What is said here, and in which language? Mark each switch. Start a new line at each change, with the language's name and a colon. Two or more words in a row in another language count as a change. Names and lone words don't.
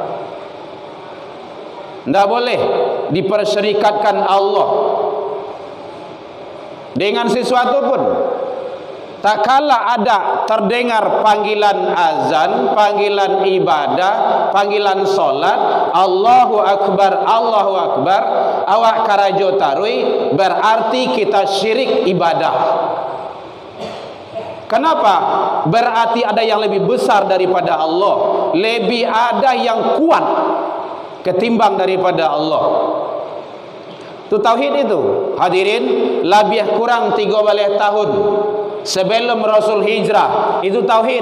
Indonesian: Tidak boleh diperserikatkan Allah dengan sesuatu pun. Tak kala ada terdengar panggilan azan, panggilan ibadah, panggilan solat,
Arabic: الله أكبر، الله أكبر,
Minangkabau: awak karajo tarui,
Indonesian: berarti kita syirik ibadah. Kenapa? Berarti ada yang lebih besar daripada Allah, lebih ada yang kuat ketimbang daripada Allah. Itu tauhid itu.
Arabic: Hadirin,
Indonesian: lebih kurang 13 tahun sebelum Rasul hijrah, itu tauhid.